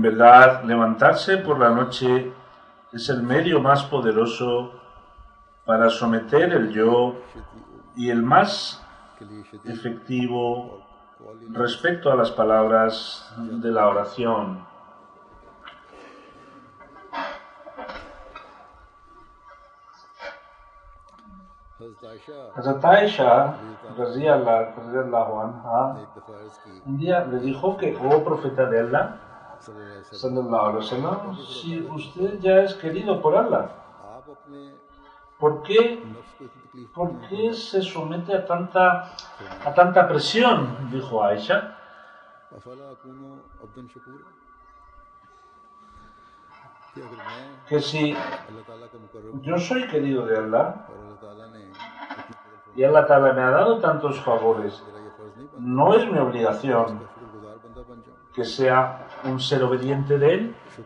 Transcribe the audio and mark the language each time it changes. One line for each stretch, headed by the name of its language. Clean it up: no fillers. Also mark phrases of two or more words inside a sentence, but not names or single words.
Spanish: verdad, levantarse por la noche es el medio más poderoso para someter el yo y el más efectivo respecto a las palabras de la oración. Hazrat Aisha
Arabic: رضي الله عنها
Spanish: un día le dijo que, oh profeta de Allah,
Arabic: صلى الله عليه وسلم,
Spanish: si usted ya es querido por Allah, ¿por qué se somete a tanta presión? Dijo Aisha. Que si yo soy querido de Allah y Allah Ta'ala me ha dado tantos favores, no es mi obligación que sea un ser obediente de Él.